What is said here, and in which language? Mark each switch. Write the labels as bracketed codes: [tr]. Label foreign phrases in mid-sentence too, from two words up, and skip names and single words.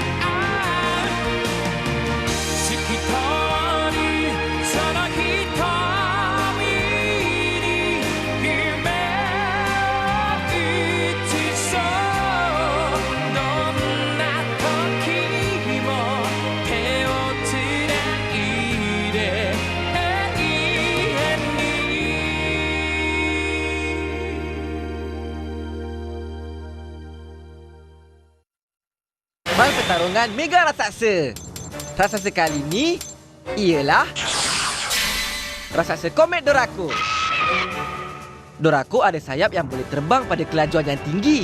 [ja] 透き通るその瞳に夢を映そうどんな時も手をつないで永遠に [ms] Main pertarungan Mega Raksasa. Raksasa kali ni ialah Raksasa Komet Dorako. Dorako ada sayap yang boleh terbang pada kelajuan yang tinggi.